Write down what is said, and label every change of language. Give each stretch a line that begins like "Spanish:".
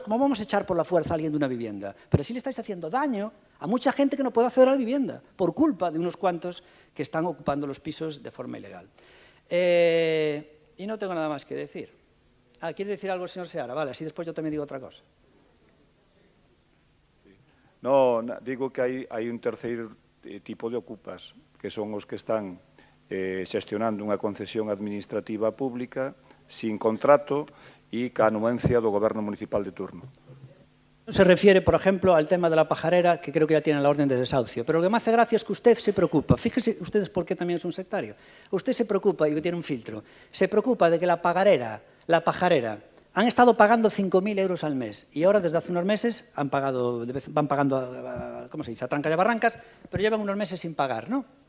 Spanish: ¿Cómo vamos a echar por la fuerza a alguien de una vivienda? Pero sí le estáis haciendo daño a mucha gente que no puede acceder a la vivienda por culpa de unos cuantos que están ocupando los pisos de forma ilegal. Y no tengo nada más que decir. ¿Quiere decir algo el señor Seara? Vale, así después yo también digo otra cosa. No, digo que
Galician: hai un terceiro tipo de ocupas, que son os que están xestionando unha concesión administrativa pública sin contrato e ca anuencia do Goberno municipal de turno.
Spanish: Se refiere, por ejemplo, al tema de la pajarera, que creo que ya tiene la orden de desahucio. Pero lo que me hace gracia es que usted se preocupa. Fíjense ustedes por qué también es un sectario. Usted se preocupa, y tiene un filtro, se preocupa de que la pajarera, han estado pagando 5.000 euros al mes y ahora desde hace unos meses van pagando, ¿cómo se dice?, a trancas y a barrancas, pero llevan unos meses sin pagar, ¿no?